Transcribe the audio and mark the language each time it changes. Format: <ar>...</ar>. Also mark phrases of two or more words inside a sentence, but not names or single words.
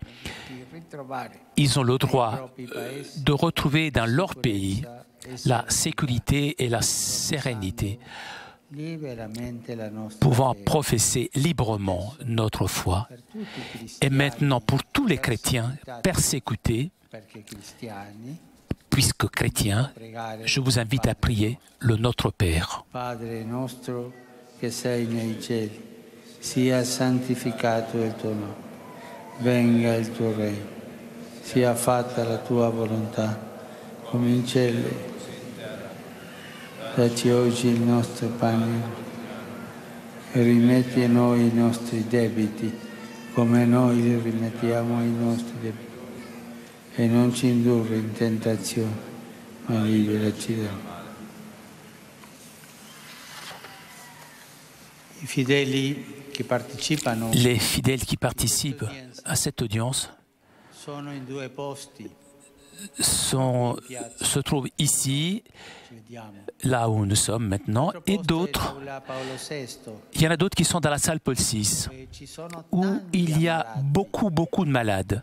<fr>Ils ont le droit de retrouver dans leur pays la sécurité et la sérénité, pouvant professer librement notre foi. Et maintenant, pour tous les chrétiens persécutés, puisque chrétiens, je vous invite à prier le Notre Père.</fr> <it>Padre nostro che sei nei cieli, sia santificato il tuo nome, venga il tuo regno, sia fatta la tua volontà, come in cielo. Dacci oggi il nostro pane e rimetti a noi i nostri debiti, come noi li rimettiamo ai nostri debiti. E non ci indurre in tentazione, ma liberaci dal male.</it> <fr>Les fidèles qui participent à cette audience se trouvent ici, là où nous sommes maintenant, et d'autres, il y en a d'autres qui sont dans la salle Paul VI, où il y a beaucoup de malades.</fr>